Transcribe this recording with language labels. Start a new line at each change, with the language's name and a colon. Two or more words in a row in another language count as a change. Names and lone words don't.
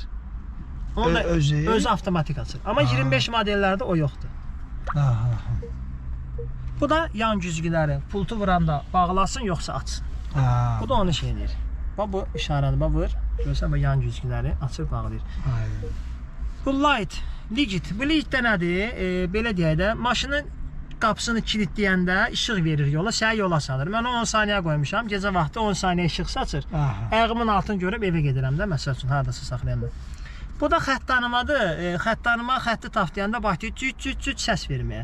Azerbaijani: Onu özü avtomatik açır. Amma 25 modellərdə o yoxdur. Bu da yan güzgüləri. Pultu vuranda bağlasın, yoxsa açsın. Bu da onu şey edir. Bu işarəni vur. Görsən yan güzgüləri açır, bağlayır. Bu light, legit. Bu light də nədir? Belə deyək də, maşının qapısını kilitləyəndə işıq verir yola, səni yola salır. Mən 10 saniyə qoymuşam, gecə vaxtı 10 saniyə işıq saçır. Ayağımın altını görüb evə gedirəm də, məsəl üçün, haradasa saxlayanda. Bu da xətt tanımadır. Xətt tanıma, xətti taftayanda başlayır cüt səs verməyə.